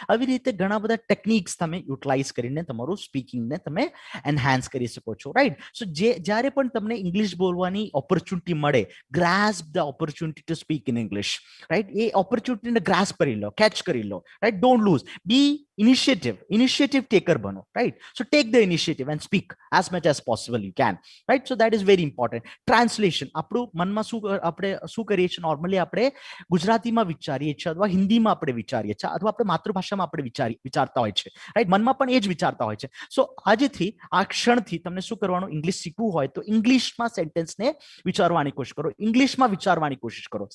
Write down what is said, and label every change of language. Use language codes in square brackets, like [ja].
[gu] આવી રીતે ઘણા બધા ટેકનિક્સ તમે યુટિલાઇઝ કરીને તમારું સ્પીકિંગને તમે એન્હાન્સ કરી શકો છો, રાઈટ. સો જ્યારે પણ તમને ઇંગ્લિશ બોલવાની ઓપોર્ચ્યુનિટી મળે, [en] grasp the opportunity to speak in English, [gu] right. A ઓપોર્ચ્યુનિટીને grasp કરી લો, કેચ કરી લો, right. [en] Don't lose. Be initiative taker બનો, right. So take the initiative and speak as much as possible you can, right. So that is very important. Translation. [gu] આપણું મનમાં આપણે શું કરીએ છીએ, normally આપણે ગુજરાતીમાં વિચારીએ છીએ, અથવા હિન્દીમાં આપણે વિચારીએ છીએ, અથવા આપણે માતૃભાષામાં આપણે વિચારતા હોય છે, રાઈટ. મનમાં પણ એ જ વિચારતા હોય છે. સો આજથી, આ ક્ષણથી તમને શું કરવાનું, ઇંગ્લિશ શીખવું હોય તો ઇંગ્લિશમાં સેન્ટેન્સને વિચારવાની કોશિશ કરો, ઇંગ્લિશમાં વિચારવાની કોશિશ કરો.